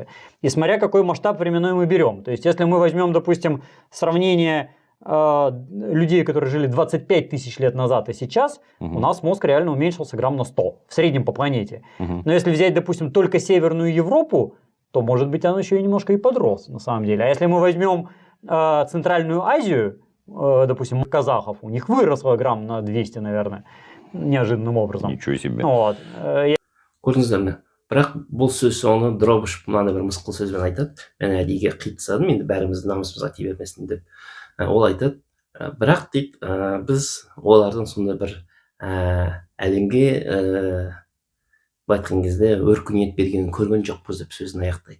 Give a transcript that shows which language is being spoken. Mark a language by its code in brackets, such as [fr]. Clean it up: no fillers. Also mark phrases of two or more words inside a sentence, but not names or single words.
[ru] И смотря какой масштаб временной мы берем. То есть, если мы возьмем, допустим, сравнение людей, которые жили 25 тысяч лет назад и сейчас, у нас мозг реально уменьшился грамм на 100 в среднем по планете. Но если взять, допустим, только Северную Европу, то, может быть, он еще и немножко и подрос, на самом деле. А если мы возьмем Центральную Азию, допустим, казахов, у них выросло грамм на 200, наверное, неожиданным образом. Ничего себе. Вот. [kk] Көрдіңіздер ме? Бірақ бұл сөз соңы Дробышев мынандай бір мысқыл сөзбен айтады. Мен әдейіге қитсадым, енді бәріміздің намысымызға тие бермесін деп. Ол айтады, бірақ дейді, біз олардың сондай бір әлемге айтқан кезде өркениет бергенін көрген жоқпыз деп сөзін аяқтайды.